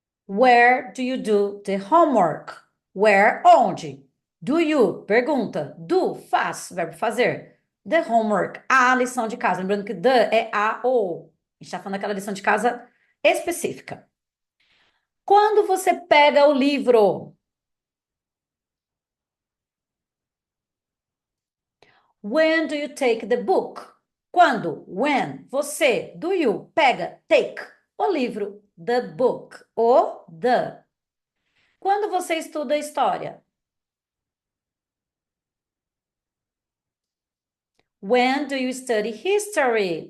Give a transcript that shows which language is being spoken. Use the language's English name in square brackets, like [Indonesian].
[English] Where do you do the homework? [Portuguese] Where, onde? Do you, pergunta. Do, faz, verbo fazer. [English] The homework, [Portuguese] a lição de casa. Lembrando que the é a ou. A gente está falando daquela lição de casa específica. Quando você pega o livro? [English] When do you take the book? [Portuguese] Quando? When? Você, do you, pega, take o livro. [English] The book. [Portuguese] O, the. Quando você estuda história? [English] When do you study history?